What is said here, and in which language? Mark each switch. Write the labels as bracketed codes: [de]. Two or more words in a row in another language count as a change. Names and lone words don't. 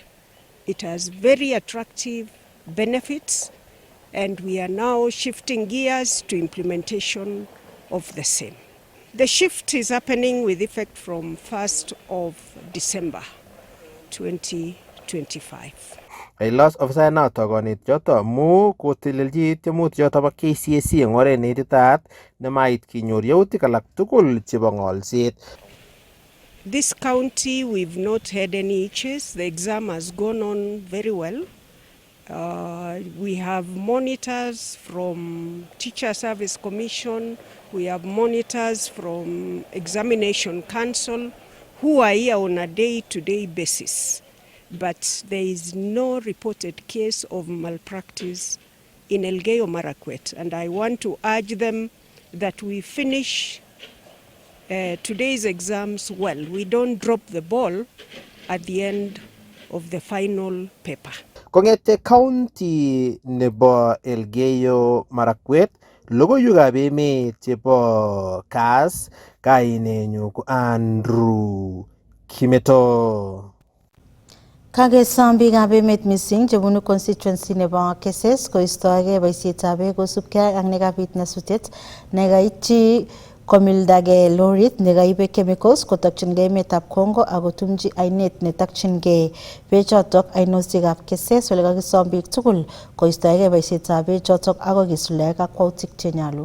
[en] It has very attractive benefits, and we are now shifting gears to implementation of the same. The shift is happening with effect from 1st of December 2025. [kln] Los officer noto konet joto mu kotelelji temut joto bo KCSE eng oret neititaat nemait kinyor yautik alak tugul chebo ngolset. [en] This county, we've not had any issues. The exam has gone on very well. We have monitors from Teacher Service Commission. We have monitors from Examination Council who are here on a day-to-day basis. But there is no reported case of malpractice in Elgeyo Marakwet. And I want to urge them that we finish today's exams well. We don't drop the ball at the end of the final paper. [kln] Kongete county nebo Elgeyo Marakwet, logoiwekab emet chebo Kass, kainenyu ko Andrew Kimeto. Kagesom biikab emet missing chebunu constituency nebo Kass koistoege boisietab beek kosubkei ak nekabit nyasutiet nekaityi komildagei lorit nekaibe chemicals kotokyingei emetab Congo ak kotumji ainet netokyingei bechotok ainosiekab Kass ole kakisom biik tugul koistoege boisietab bechotok ako kisuldae kakwautik chenyolu.